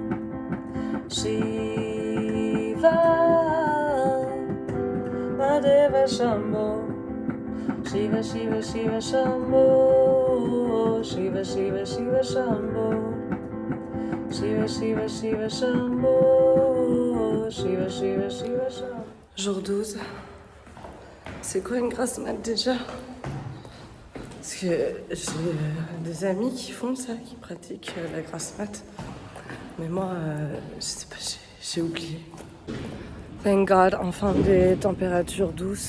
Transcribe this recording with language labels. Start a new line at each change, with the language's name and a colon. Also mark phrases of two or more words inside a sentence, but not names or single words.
French: Shiva Mahadeva Shambho. Shiva Shiva Shiva Shambho. Shiva Shiva Shiva Shambho. Shiva Shiva Shiva Shambho. Shiva Shiva Shiva Shambho. Jour 12. C'est quoi une grasse mat déjà? Parce que j'ai des amis qui font ça, qui pratiquent la grasse mat. Mais moi, je sais pas, j'ai oublié.
English: Thank God,
French: enfin des températures douces.